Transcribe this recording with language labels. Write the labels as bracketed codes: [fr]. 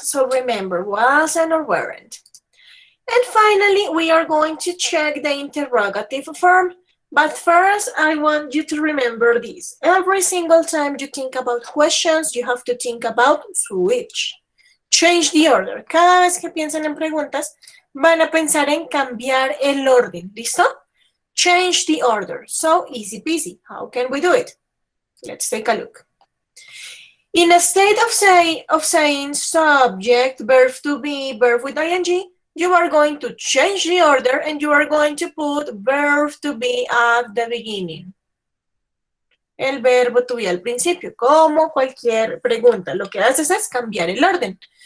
[en] So remember, wasn't or weren't. And finally, we are going to check the interrogative form. But first, I want you to remember this. Every single time you think about questions, you have to think about switch. Change the order. [es] Cada vez que piensen en preguntas, van a pensar en cambiar el orden. [en] ¿Listo? Change the order. So easy peasy. How can we do it? Let's take a look. In a state of saying subject, verb to be, verb with ing, you are going to change the order and you are going to put verb to be at the beginning. [es] El verbo to be al principio, como cualquier pregunta. Lo que haces es cambiar el orden.